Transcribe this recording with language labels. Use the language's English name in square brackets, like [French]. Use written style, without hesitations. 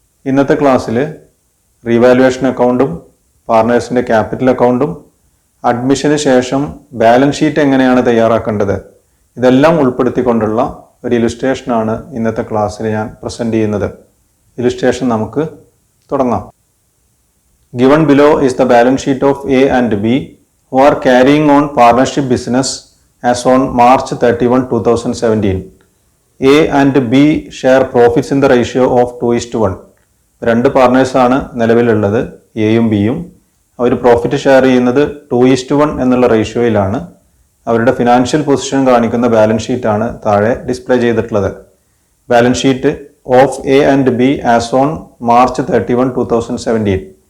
[Malayalam] ഇന്നത്തെ ക്ലാസ്സിൽ റീവാലുവേഷൻ അക്കൗണ്ടും പാർട്ട്നേഴ്സിൻ്റെ ക്യാപിറ്റൽ അക്കൗണ്ടും അഡ്മിഷന് ശേഷം ബാലൻസ് ഷീറ്റ് എങ്ങനെയാണ് തയ്യാറാക്കേണ്ടത് ഇതെല്ലാം ഉൾപ്പെടുത്തിക്കൊണ്ടുള്ള ഒരു ഇലുസ്ട്രേഷനാണ് ഇന്നത്തെ ക്ലാസ്സിൽ ഞാൻ പ്രസൻറ്റ് ചെയ്യുന്നത്. ഇലുസ്ട്രേഷൻ നമുക്ക് തുടങ്ങാം. [English] Given below is the balance sheet of A and B who are carrying on partnership business as on March 31, 2017. A and B share profits in the ratio of 2:1. [Malayalam] രണ്ട് പാർട്ട്നേഴ്സാണ് നിലവിലുള്ളത്, എയും ബിയും. അവർ പ്രോഫിറ്റ് ഷെയർ ചെയ്യുന്നത് 2:1 എന്നുള്ള റേഷ്യോയിലാണ്. അവരുടെ financial position കാണിക്കുന്ന balance ഷീറ്റാണ് താഴെ display ചെയ്തിട്ടുള്ളത്. [English] Balance sheet of A and B as on March 31, 2017.